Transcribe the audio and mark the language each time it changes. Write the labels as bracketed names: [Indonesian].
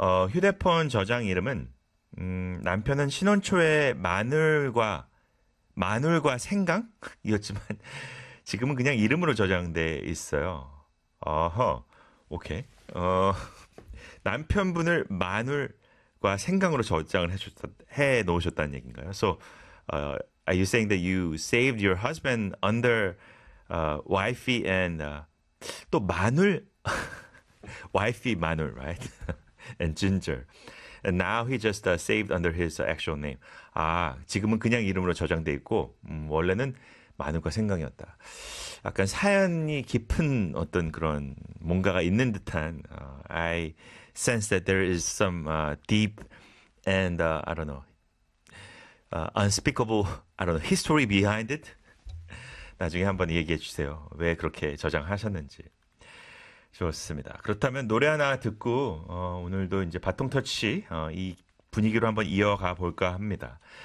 [Korean] 휴대폰 저장 이름은 남편은 신혼초에 마늘과 생강이었지만 지금은 그냥 이름으로 저장돼 있어요. 어허, 오케이. 남편분을 마늘과 생강으로 저장을 해 놓으셨다는 얘기인가요? [English] So, are you saying that you saved your husband under wifey and [Korean] 또 마늘, [English] wifey 마늘, right? and ginger. And now he just saved under his actual name. [Korean] 아, 지금은 그냥 이름으로 저장돼 있고 원래는 마늘과 생강이었다. 약간 사연이 깊은 어떤 그런 뭔가가 있는 듯한 [English] I sense that there is some deep and I don't know unspeakable I don't know history behind it. [Korean] 나중에 한번 얘기해 주세요. 왜 그렇게 저장하셨는지. 좋습니다. 그렇다면 노래 하나 듣고 오늘도 이제 바통터치 이 분위기로 한번 이어가 볼까 합니다.